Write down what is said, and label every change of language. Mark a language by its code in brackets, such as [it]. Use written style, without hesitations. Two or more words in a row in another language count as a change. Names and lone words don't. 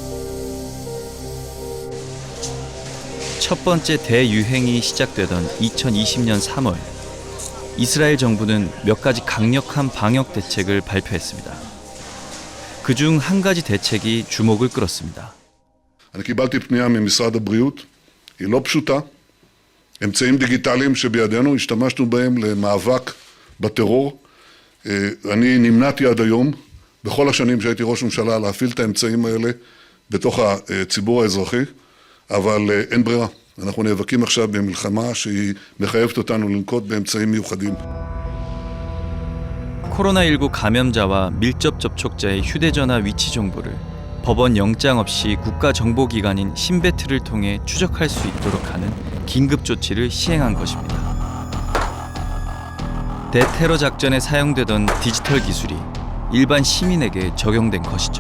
[ko] 첫 번째 대유행이 시작되던 2020년 3월, 이스라엘 정부는 몇 가지 강력한 방역 대책을 발표했습니다. 그중 한 가지 대책이 주목을 끌었습니다. [he] אני קיבלתי פנייה ממשרד הבריאות, היא לא פשוטה. אמצעים דיגיטליים שבידינו, השתמשנו בהם למאבק בטרור. אני נמנעתי עד היום, בכל השנים שהייתי ראש ממשלה, להפעיל את האמצעים האלה בתוך הציבור האזרחי, אבל אין ברירה. אנחנו נאבקים עכשיו במלחמה שהיא מחייבת אותנו לנקוט באמצעים מיוחדים. [ko] 코로나19 감염자와 밀접 접촉자의 휴대전화 위치 정보를 법원 영장 없이 국가정보기관인 신베트를 통해 추적할 수 있도록 하는 긴급 조치를 시행한 것입니다. 대테러 작전에 사용되던 디지털 기술이 일반 시민에게 적용된 것이죠.